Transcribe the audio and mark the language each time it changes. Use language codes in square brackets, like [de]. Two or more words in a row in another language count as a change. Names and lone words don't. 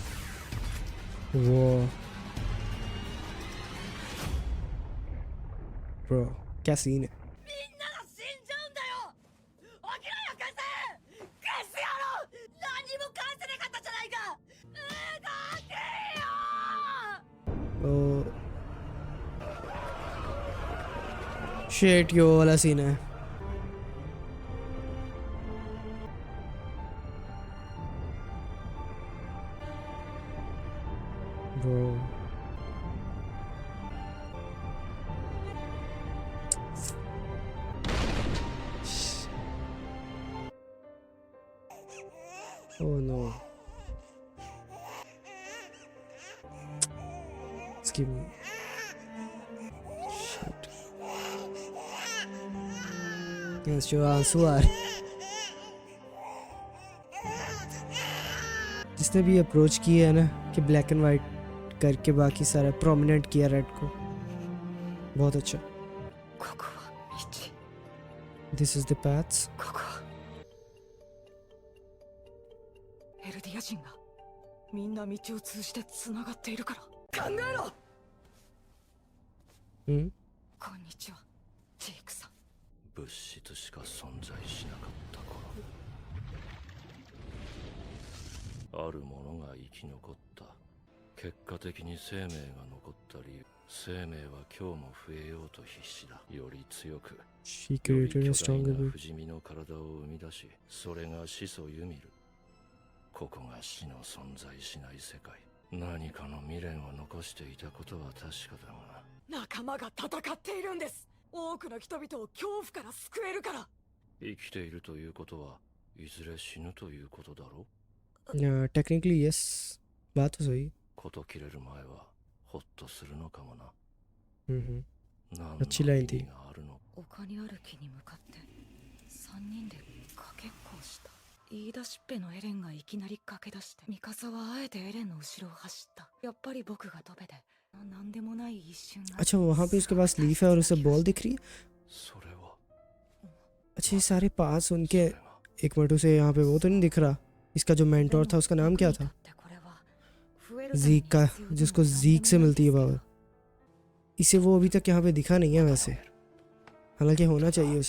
[hi] वो ब्रो क्या सीन है. [ja] みんなが死んじゃうんだよ。起きろよ消せ消すやろ。何も返せなかったじゃないか。動けよ。 [hi] शेट यो वाला सीन है. [en] Bro. Oh no. Skip. Shit. Yes, [hi] जो आंसू आ रहे. जिसने भी अप्रोच किया है ना कि [en] black and white [hi] करके बाकी सारा प्रोमिनेंट किया रेड को, बहुत अच्छा. [ja] ここは道。 [en] This is the paths. [ja] ここはエルディア人がみんな道を通じてつながっているから。考えろ。 Hmm? こんにちはジークさん。物質しか存在しなかった頃、あるものが生き残った。結果的に生命が残った理由、生命は今日も増えようと必死だ。より強く、 [en] She [ja] より [en] created a [ja] 巨大 [en] stronger [ja] な [en] being. [ja] 不死身の体を生み出し、それが始祖ユミル。ここが死の存在しない世界。何かの未練を残していたことは確かだが、仲間が戦っているんです。多くの人々を恐怖から救えるから。生きているということはいずれ死ぬということだろう。 [en] Yeah, technically yes. [hi] बात तो सही. [ja] こと切れる前はホッとするのかもな。 हम्म. 何の [hi] अच्छी लाइन [ja] 意 [hi] थी. [ja] 味があるの。丘にある木に向かって3人でかけっこをした。言い出しっぺのエレンがいきなり駆け出して、ミカサはあえてエレンの後ろを走った。やっぱり僕が飛べでなんでもない一瞬が。 [hi] अच्छा वहाँ पे उसके पास लीफ है और उसे बॉल दिख रही है. [ja] それは [hi] अच्छा ये सारे पास उनके [ja] それが [hi] एक मिनट उसे यहाँ पे वो तो नहीं दिख रहा. इसका जो मेंटोर था उसका नाम क्या था? जीक का, जिसको जीक से मिलती है पावर. इसे वो अभी तक यहाँ पे दिखा नहीं है वैसे, हालांकि होना चाहिए उसे.